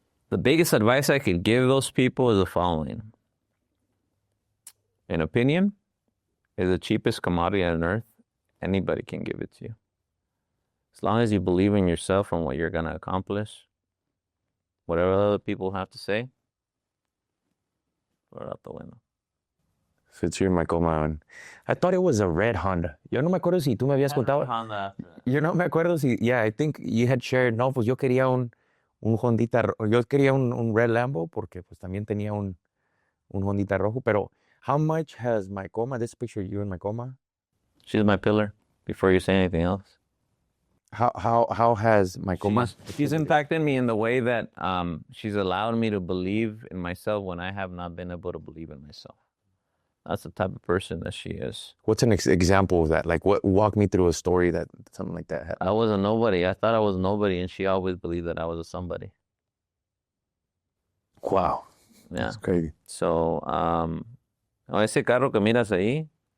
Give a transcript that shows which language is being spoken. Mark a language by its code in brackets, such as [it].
[en] The biggest advice I could give those people is the following. an opinion is the cheapest commodity on earth. Anybody can give it to you. As long as you believe in yourself and what you're going to accomplish, whatever other people have to say, throw it out the window. Fits you, Michael Mahan. I thought it was a red Honda. [es] Yo no me acuerdo si tú me habías contado. [en] Honda after that. [es] Yo no me acuerdo si, [en] yeah, I think you had shared, [es] no, pues yo quería un Hondita, yo quería un red Lambo porque pues también tenía un Hondita rojo, pero [en] how much has my coma, [es] this picture of you and my coma? [en] She's my pillar before you say anything else. How has my coma? She's impacted me in the way that she's allowed me to believe in myself when I have not been able to believe in myself. That's the type of person that she is. What's an example of that? Like, walk me through a story that something like that happened. I was a nobody. I thought I was nobody, and she always believed that I was a somebody. Wow. Yeah. That's crazy. [es] So, ese carro que miras ahí,